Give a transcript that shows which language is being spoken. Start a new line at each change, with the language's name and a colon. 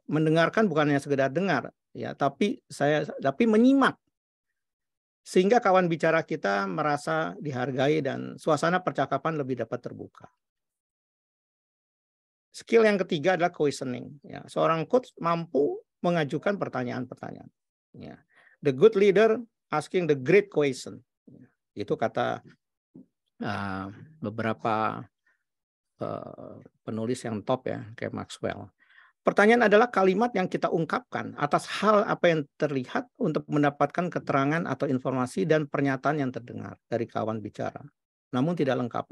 Indonesian: Mendengarkan bukan hanya sekedar dengar, ya, tapi menyimak. Sehingga kawan bicara kita merasa dihargai dan suasana percakapan lebih dapat terbuka. Skill yang ketiga adalah questioning. Ya, seorang coach mampu mengajukan pertanyaan-pertanyaan. Ya.
English: The good leader asking the great question.
Indonesian: Ya, itu kata beberapa penulis yang top ya, kayak Maxwell. Pertanyaan adalah kalimat yang kita ungkapkan atas hal apa yang terlihat untuk mendapatkan keterangan atau informasi dan pernyataan yang terdengar dari kawan bicara. Namun tidak lengkap.